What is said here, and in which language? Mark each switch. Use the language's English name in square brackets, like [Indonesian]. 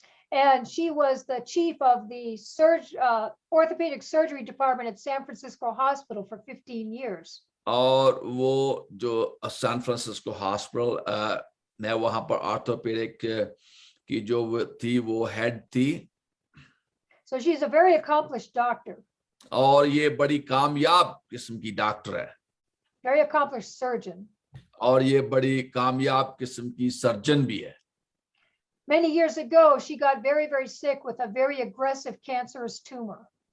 [English] and she was the chief of the orthopedic surgery department at San Francisco Hospital for 15 years. [Hindi] और वो जो San Francisco hospital ने वहां पर orthopaedic की जो थी वो हेड थी. [English] So she's a very accomplished doctor. [Hindi] और ये बड़ी कामयाब किस्म की डॉक्टर है. [English] Very accomplished surgeon. [Hindi] और ये बड़ी कामयाब किस्म की सर्जन भी है. [English] Many years ago, she got very, very sick with a very aggressive cancerous tumor.